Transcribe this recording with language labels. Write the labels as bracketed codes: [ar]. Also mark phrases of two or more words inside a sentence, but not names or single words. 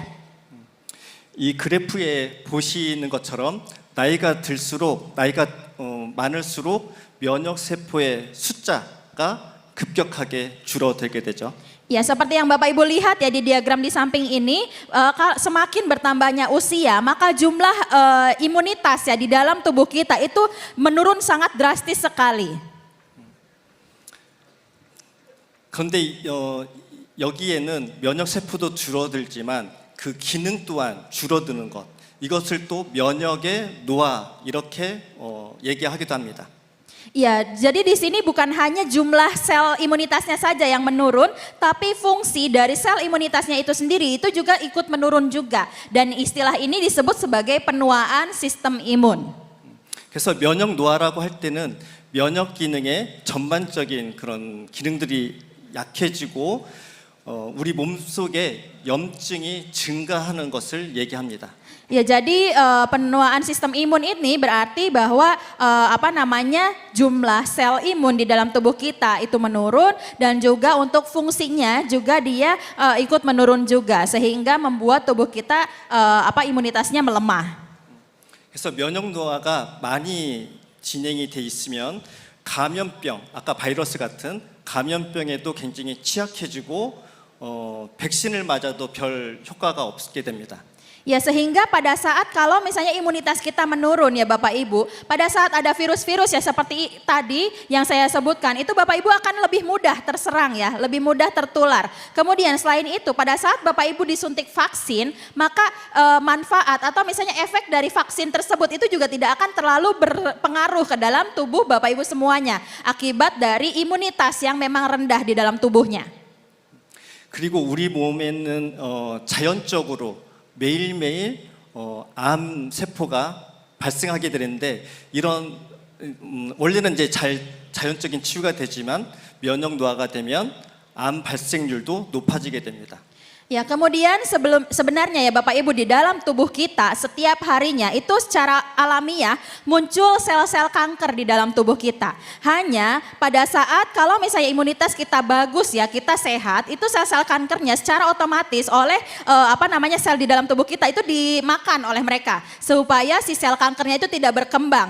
[ko] 이 그래프에 보시는 것처럼 나이가 들수록 나이가 많을수록 면역 세포의 숫자가 급격하게 줄어들게 되죠. [id] Ya seperti yang Bapak Ibu lihat ya di diagram di samping ini, semakin bertambahnya usia maka jumlah imunitas ya di dalam tubuh kita itu menurun sangat drastis sekali. [ko] 그런데 여기에는 면역 세포도 줄어들지만 그 기능 또한 줄어드는 것, 이것을 또 면역의 노화 이렇게 얘기하기도 합니다. [id] Ya, jadi di sini bukan hanya jumlah sel imunitasnya saja yang menurun, tapi fungsi dari sel imunitasnya itu sendiri itu juga ikut menurun juga. Dan istilah ini disebut sebagai penuaan sistem imun. [ko] 그래서 면역 노화라고 할 때는 면역 기능의 전반적인 그런 기능들이 약해지고 우리 몸속에 염증이 증가하는 것을 얘기합니다. [id] Ya, jadi penuaan sistem imun ini berarti bahwa jumlah sel imun di dalam tubuh kita itu menurun dan juga untuk fungsinya juga dia ikut menurun juga sehingga membuat tubuh kita imunitasnya melemah. [ko] 그래서 면역 노화가 많이 진행이 돼 있으면 감염병, 아까 바이러스 같은 감염병에도 굉장히 취약해지고 백신을 맞아도 별 효과가 없게 됩니다. [id] Ya sehingga pada saat kalau misalnya imunitas kita menurun ya Bapak Ibu, pada saat ada virus-virus ya seperti tadi yang saya sebutkan itu Bapak Ibu akan lebih mudah terserang ya, lebih mudah tertular. Kemudian selain itu pada saat Bapak Ibu disuntik vaksin maka manfaat atau misalnya efek dari vaksin tersebut itu juga tidak akan terlalu berpengaruh ke dalam tubuh Bapak Ibu semuanya akibat dari imunitas yang memang rendah di dalam tubuhnya. [ko] 그리고 우리 몸에는 자연적으로 매일매일 암 세포가 발생하게 되는데 이런 원래는 이제 자연적인 치유가 되지만 면역 노화가 되면 암 발생률도 높아지게 됩니다. [id] Ya kemudian sebenarnya ya Bapak Ibu di dalam tubuh kita setiap harinya itu secara alamiah muncul sel-sel kanker di dalam tubuh kita. Hanya pada saat kalau misalnya imunitas kita bagus ya kita sehat itu sel-sel kankernya secara otomatis oleh sel di dalam tubuh kita itu dimakan oleh mereka supaya si sel kankernya itu tidak berkembang.